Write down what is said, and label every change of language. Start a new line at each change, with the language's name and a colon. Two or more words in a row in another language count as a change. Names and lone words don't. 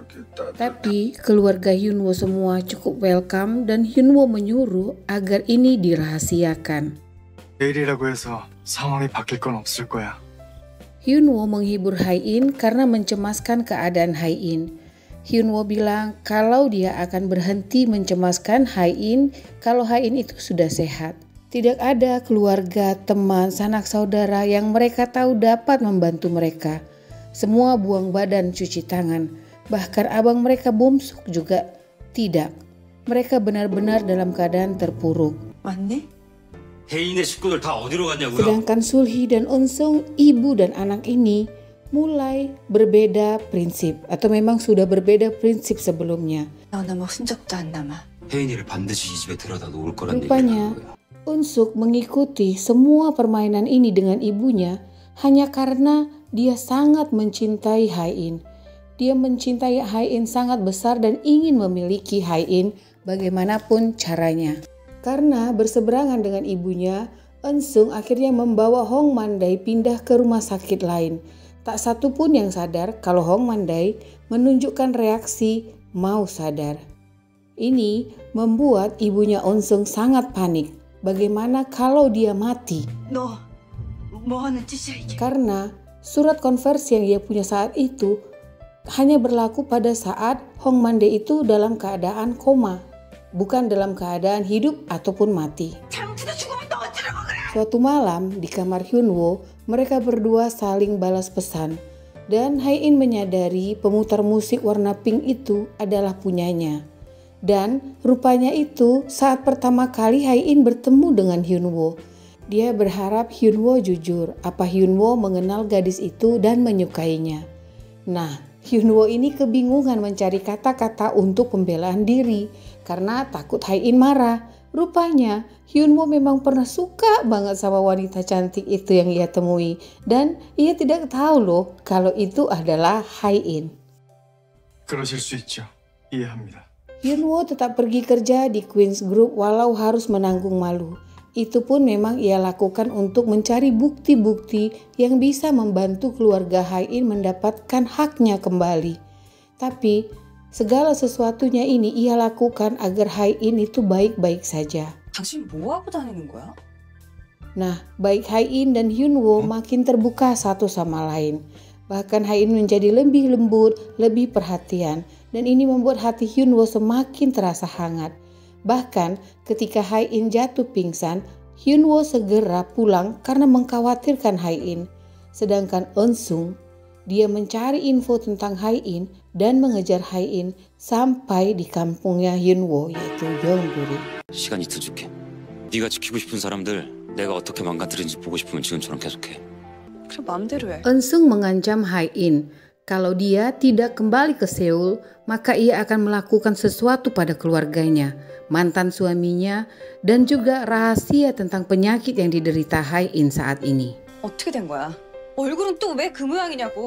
Indonesian: Tapi keluarga Hyun-woo semua cukup welcome dan Hyun-woo menyuruh agar ini dirahasiakan.
Korean: 내일이라고 해서 상황이 바뀔 건 없을 거야.
Indonesian: Hyun-woo menghibur Hae-in karena mencemaskan keadaan Hae-in. Hyun-woo bilang kalau dia akan berhenti mencemaskan Hae-in kalau Hae-in itu sudah sehat. Tidak ada keluarga, teman, sanak saudara yang mereka tahu dapat membantu mereka. Semua buang badan cuci tangan. Bahkan abang mereka Bom-suk juga tidak. Mereka benar-benar dalam keadaan terpuruk.
Korean: 맞니? 혜인의 식구들 다 어디로 갔냐고요?
Indonesian: Sedangkan Sul-hee dan Eun-sung, ibu dan anak ini, mulai berbeda prinsip. Atau memang sudah berbeda prinsip sebelumnya.
Korean: 너나 뭐 흔적도 안 남아. 혜인이를 반드시 이 집에 데려다 놓을 거란
Indonesian: Rupanya,
Korean: 얘기라고요.
Indonesian: Eun-suk mengikuti semua permainan ini dengan ibunya hanya karena dia sangat mencintai Hae-in. Dia mencintai Hae-in sangat besar dan ingin memiliki Hae-in bagaimanapun caranya. Karena berseberangan dengan ibunya, Eun-sung akhirnya membawa Hong Man-dae pindah ke rumah sakit lain. Tak satu pun yang sadar kalau Hong Man-dae menunjukkan reaksi mau sadar. Ini membuat ibunya Eun-sung sangat panik. Bagaimana kalau dia mati?
Korean: 너 뭐 하는 짓이야 이게?
Indonesian: Karena surat konversi yang dia punya saat itu hanya berlaku pada saat Hong Man-dae itu dalam keadaan koma, bukan dalam keadaan hidup ataupun mati.
Korean: 잘못해서 죽으면 너 어쩌라고 그래?
Indonesian: Suatu malam di kamar Hyun-woo, mereka berdua saling balas pesan. Dan Hae-in menyadari pemutar musik warna pink itu adalah punyanya. Dan rupanya itu saat pertama kali Hae-in bertemu dengan Hyun-woo. Dia berharap Hyun-woo jujur apa Hyun-woo mengenal gadis itu dan menyukainya. Nah, Hyun-woo ini kebingungan mencari kata-kata untuk pembelaan diri karena takut Hae-in marah. Rupanya Hyun-woo memang pernah suka banget sama wanita cantik itu yang ia temui. Dan ia tidak tahu loh kalau itu adalah Hae-in.
Korean: 그러실 수 있죠. 이해합니다.
Indonesian: Hyun-woo tetap pergi kerja di Queen's Group walau harus menanggung malu. Itu pun memang ia lakukan untuk mencari bukti-bukti yang bisa membantu keluarga Hae-in mendapatkan haknya kembali. Tapi segala sesuatunya ini ia lakukan agar Hae-in itu baik-baik saja.
Korean: 당신 뭐 하고 다니는 거야?
Indonesian: Nah, baik Hae-in dan Hyun-woo makin terbuka satu sama lain. Bahkan Hae-in menjadi lebih lembut, lebih perhatian. Dan ini membuat hati Hyun-woo semakin terasa hangat. Bahkan ketika Hae-in jatuh pingsan, Hyun-woo segera pulang karena mengkhawatirkan Hae-in. Sedangkan Eun-sung, dia mencari info tentang Hae-in dan mengejar Hae-in sampai di kampungnya Hyun-woo yaitu Yeonduri.
Korean: 시간 이틀 줄게. 네가 지키고 싶은 사람들 내가 어떻게 망가뜨린지 보고 싶으면 지금처럼 계속해. 그래 마음대로 해.
Indonesian: Eun-sung mengancam Hae-in. Kalau dia tidak kembali ke Seoul, maka ia akan melakukan sesuatu pada keluarganya, mantan suaminya, dan juga rahasia tentang penyakit yang diderita Hae-in saat ini.
Korean: 어떻게 된 거야? 얼굴은 또 왜 그 모양이냐고.